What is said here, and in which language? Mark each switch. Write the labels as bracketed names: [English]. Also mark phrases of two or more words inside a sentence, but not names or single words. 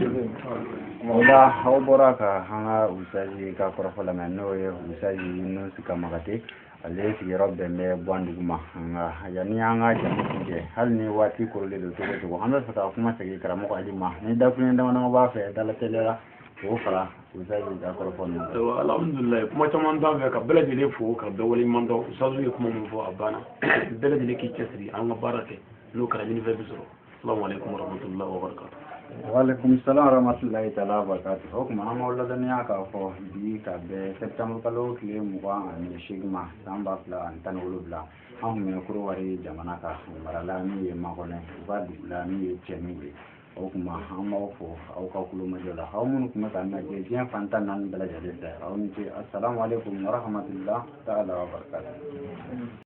[Bambara] o la aw bɔra ka an ka usaji ka kɔrɔfɔ lamɛn n'o ye usaji Yunusi Kamakate ale sigiyɔrɔ bɛn bɛ Buwandugu ma nka yanni an ka jamu kuncɛ hali ni waati korolen don cogo o cogo an bɛ fɛ ka kuma segin karamɔgɔ Ali ma ni dakuruɲɛ dama dama b'a fɛ dala teliya la k'o fara usaji ka kɔrɔfɔ ninnu. Alhamdulilayi kuma caman t'an fɛ ka bɛɛ lajɛlen fo ka bɛɛ waleɲuman dɔn usazu ye kuma min fɔ a banna bɛɛ lajɛlen k'i cɛsiri an ka baara kɛ n'o kɛra ɲinifɛn bɛ sɔrɔ. [Arabic] السلام عليكم ورحمة الله وبركاته. وعليكم السلام ورحمة الله تعالى وبركاته. [Bambara] O kuma an b'aw ladɔnniya k'a fɔ bi ka bɛn septembre kalo tile 28 ma san 2017 an tun bɛ Korowari jamana kan marala min ye Makɔnɛ u ka dugu la min ye Cɛmi ye o kuma an b'aw fɔ aw ka kulomajɔ la aw minnu tun bɛ k'an lajɛ diɲɛ fantan naani bɛɛ lajɛlen fɛ aw ni ce [Arabic] السلام عليكم ورحمة الله تعالى وبركاته.